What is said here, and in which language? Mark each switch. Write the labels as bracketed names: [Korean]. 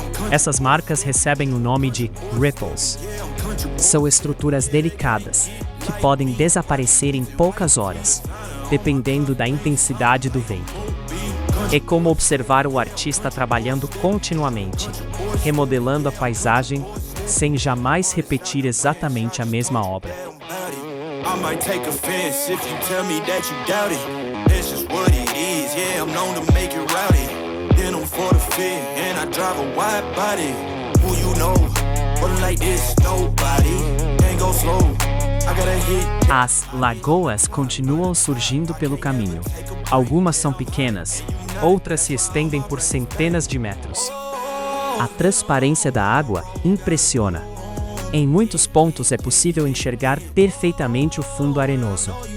[Portuguese] Essas marcas recebem o nome de ripples. São estruturas delicadas, que podem desaparecer em poucas horas, dependendo da intensidade do vento. É como observar o artista trabalhando continuamente, remodelando a paisagem, sem jamais repetir exatamente a mesma obra. [English] I might take offense if you tell me that you doubt it. That's just what it is, yeah, I'm known to make it rowdy. Then I'm for the fit, and I drive a wide body. Who you know, but like this, nobody. Can't go slow, I gotta hit. [Portuguese] As lagoas continuam surgindo pelo caminho. Algumas são pequenas, outras se estendem por centenas de metros. A transparência da água impressiona. Em muitos pontos é possível enxergar perfeitamente o fundo arenoso.